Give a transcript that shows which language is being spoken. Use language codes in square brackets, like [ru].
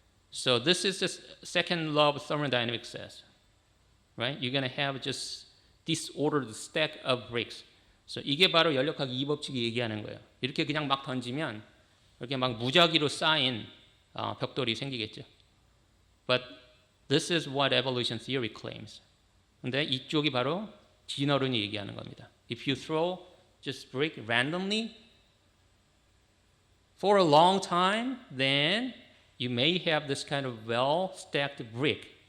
[en] So this is the second law of thermodynamics says, right? You're going to have just disordered stack of bricks. [ko] So 이게 바로 연력학 이 법칙이 얘기하는 거예요. 이렇게 그냥 막 던지면 이렇게 막 무작위로 쌓인 벽돌이 생기겠죠. [en] But this is what evolution theory claims. [ko] 근데 이쪽이 바로 진화론이 얘기하는 겁니다. [en] If you throw just brick randomly for a long time, then you may have this kind of well-stacked brick.